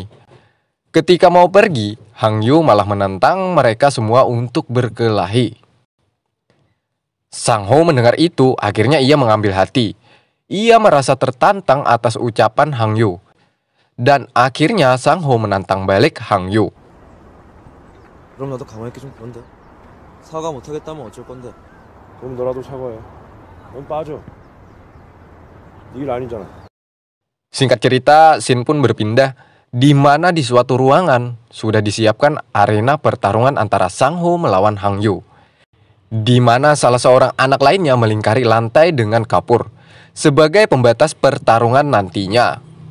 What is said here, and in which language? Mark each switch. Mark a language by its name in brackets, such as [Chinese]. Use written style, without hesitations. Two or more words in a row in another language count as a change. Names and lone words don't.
[Indonesian] Ketika mau pergi, Hong Yoo malah menantang mereka semua untuk berkelahi. Sang-ho mendengar itu, akhirnya ia mengambil hati. Ia merasa tertantang atas ucapan Hong Yoo. Dan akhirnya Sang-ho menantang balik Hong Yoo. [Korean] 그럼 나도 가만히 있기 좀 그런데. 사과 못 하겠다면 어쩔 건데. 그럼 너라도 사과해. 넌 빠져. 네 일 아니잖아. [Indonesian] Singkat cerita, scene pun berpindah, di mana di suatu ruangan sudah disiapkan arena pertarungan antara Sang-ho melawan Hong Yoo, di mana salah seorang anak lainnya melingkari lantai dengan kapur sebagai pembatas pertarungan nantinya.